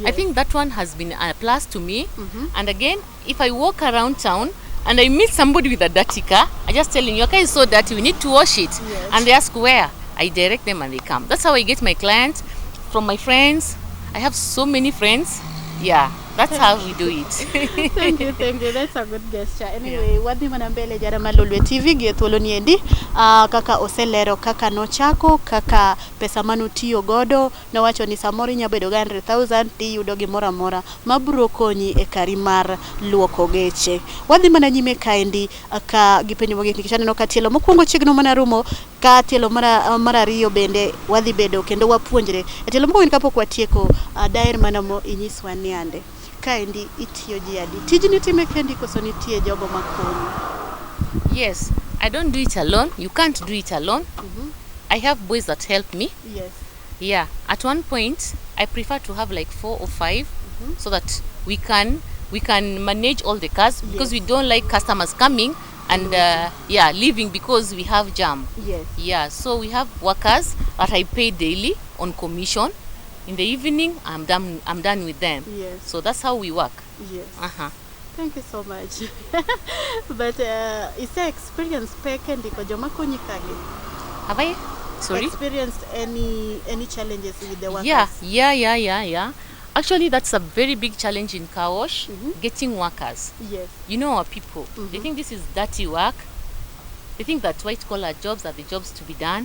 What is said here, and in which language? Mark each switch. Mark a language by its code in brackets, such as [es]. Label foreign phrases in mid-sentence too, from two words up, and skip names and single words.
[en] I think that one has been a plus to me. And again, if I walk around town and I meet somebody with a dirty car, I just tell him, your car is so dirty, we need to wash it. Yes. And they ask where. I direct them and they come. That's how I get my clients, from my friends. I have so many friends. Yeah. That's how we do it. Thank you. That's a good gesture. Anyway, [luo] wadhi mana mbele jara Malolwe TV gi thuolo niendi. Kaka oselero kaka nochako, kaka pesa manu tiyo godo, nowacho ni samoro nya bedo ga 100,000 tiyudo gimoro amora mabro konyi e kari mar luoko geche. Wadhi mana nyime kaendi ka gipenjo mogik nikech aneno ka tielo mokwongo chiegno mana rumo, ka tielo mar ariyo bende wadhi bedo kendo wapuonjre. E tielo mokwongo kapok watieko, daher mana mo inyiswa ni ande kaendi itiyo ji adi. Tijni time kendi koso nitie jogo makonyi? [en] Yes, I don't do it alone. You can't do it alone. I have boys that help me. Yes. Yeah, at one point I prefer to have like 4 or 5 so that we can manage all the cars, because we don't like customers coming and leaving because we have jam. Yes. Yeah, so we have workers that I pay daily on commission. In the evening I'm done with them. Yes. So that's how we work. Yes. Thank you so much. But is there experience [luo] pekendi kwa joma konyi kage? [en] Have I experienced any challenges with the workers? Yeah. Actually, that's a very big challenge in car wash, getting workers. Yes. You know our people, they think this is dirty work. They think that white collar jobs are the jobs to be done.